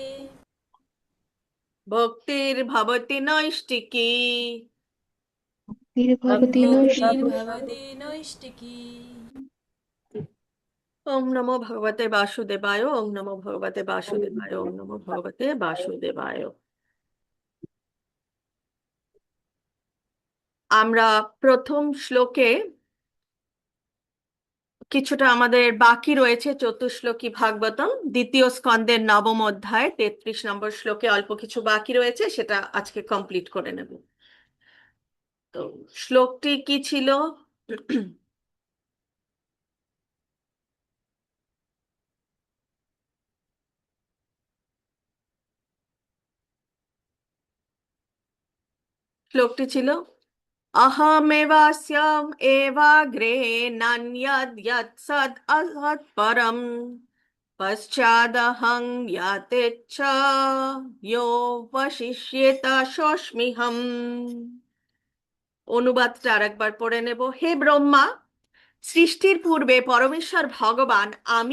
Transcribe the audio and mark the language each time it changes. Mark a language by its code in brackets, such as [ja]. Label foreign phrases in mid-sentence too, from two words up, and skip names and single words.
[sa] भक्तिर्भवति नैष्टिकी भक्तिर्भवति नैष्ठिकी भक्तिर्भवति नैष्टिकी ओम नमो भगवते वासुदेवाय ओम नमो भगवते वासुदेवाय ओम नमो भगवते वासुदेवाय [bn] আমরা প্রথম শ্লোকে কিছুটা আমাদের বাকি রয়েছে চতুশ্লোকী ভাগবতম দ্বিতীয় স্কন্দের নবম অধ্যায় 33 নম্বর শ্লোকে অল্প কিছু বাকি রয়েছে সেটা আজকে কমপ্লিট করে নেব তো শ্লোকটি কি ছিল শ্লোকটি ছিল [sa] अहमेवास्यम् एवाग्रे नान्यद् यत् सद् असत् परम् पश्चादहं याते च यो वशिष्येत सोऽस्म्यहम् [bn] অনুবাদটা আরেকবার পড়ে নেব হে ব্রহ্মা সৃষ্টির পূর্বে পরমেশ্বর ভগবান আমি